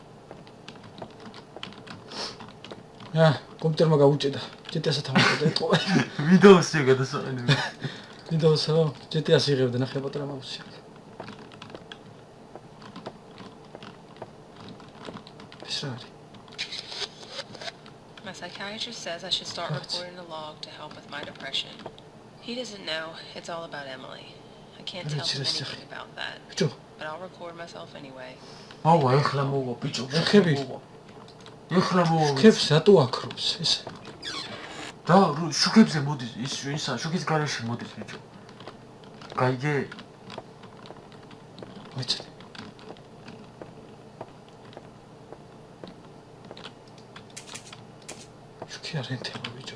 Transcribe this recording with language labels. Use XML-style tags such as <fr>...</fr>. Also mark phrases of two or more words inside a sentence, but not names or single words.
<ka>კომპიუტერმა გაუჭედა. GTA-ს თამაშობდა იყო. ვიდეოსი გადასაყენები. ვიდეოსო, GTA-ს იღებდა ნახე პატარა მაუსი. ეს რა არის?</ka> <en>My psychiatrist says I should start recording a log to help with my depression. He doesn't know it's all about Emily. I can't tell him anything about that. But I'll record myself anyway.</en> <ka>აუ, ეხლა მოვა ბიჭო. ხები. ეხლა მოვა. ხებს რატო აქრობს ეს? და შუქებზე მოდის ის ისა, შუქის გარეშე მოდის ბიჭო. გაიგე? ვიცი. შუქი არ ენთება ბიჭო.</ka>